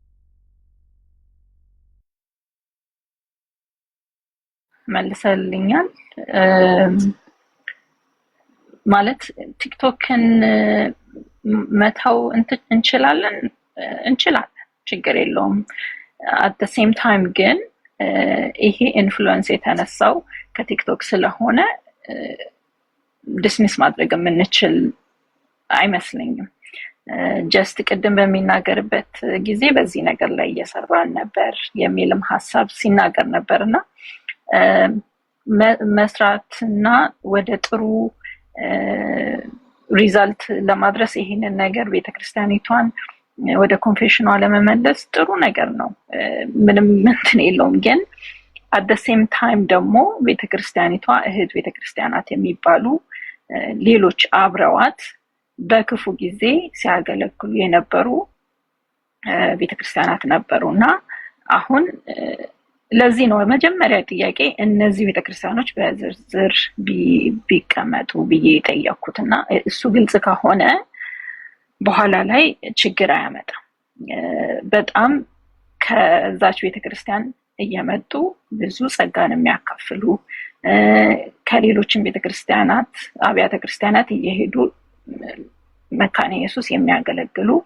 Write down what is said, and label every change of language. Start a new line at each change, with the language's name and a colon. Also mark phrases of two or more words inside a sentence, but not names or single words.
Amharic: መልሰልኛል ማለት ቲክቶክን መታው እንችላለን ችግር የለውም
English: at the same time
Amharic: ግን ይሄ ኢንፍሉዌንስ የተነሳው ከቲክቶክ ስለሆነ ዲስሚስ ማድረግ የምንችል አይመስለኝም ጀስት ቅድም በሚናገርበት ጊዜ በዚህ ነገር ላይ እየሰራን ነበር የሚልም ሐሳብ ሲናገር ነበርና መስራትና ወደ ጥሩ ሪዛልት ለማድረስ ይሄንን ነገር ቤተክርስቲያኒቷን ወደ ኮንፌሽኗ ለመመለስ ጥሩ ነገር ነው ምንም እንትን የለውም ግን
English: at the same time
Amharic: ደግሞ ቤተክርስቲያኒቷ እህት ቤተክርስቲያናት የሚባሉ ሌሎች አብረዋት በክፉ ጊዜ ሲያገለግሉ የነበሩ ቤተክርስቲያናት ነበሩና አሁን ለዚህ ነው መጀመሪያ ጥያቄ እነዚህ ቤተክርስቲያኖች በዝርዝር ቢቀመጡ ብዬ ጠየቅኩትና እሱ ግልጽ ከሆነ በኋላ ላይ ችግር አያመጣም በጣም ከዛች ቤተክርስቲያን እየመጡ ብዙ ጸጋን የሚያካፍሉ ከሌሎችም ቤተክርስቲያናት አብያተ ክርስቲያናት እየሄዱ መካነ ኢየሱስ የሚያገለግሉ